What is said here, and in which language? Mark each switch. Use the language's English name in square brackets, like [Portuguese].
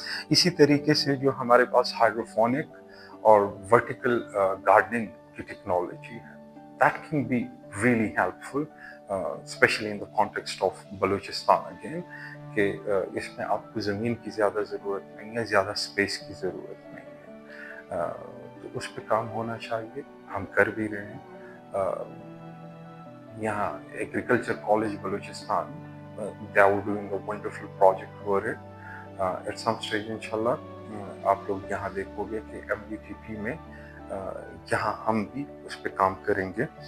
[Urdu] اسی طریقے سے جو ہمارے پاس ہائیڈروفونک اور ورٹیکل گارڈننگ کی ٹیکنالوجی ہے [English] that can be really helpful especially in the context of Balochistan again [Urdu] کہ اس میں آپ کو زمین کی زیادہ ضرورت نہیں ہے، زیادہ اسپیس کی ضرورت نہیں ہے. تو اس پہ کام ہونا چاہیے، ہم کر بھی رہے ہیں. یہاں [English] Agriculture college Balochistan they are doing a wonderful project over it. At some stage [Urdu] انشاءاللہ آپ لوگ یہاں دیکھو گے کہ MUTP میں یہاں ہم بھی اس پہ کام کریں گے.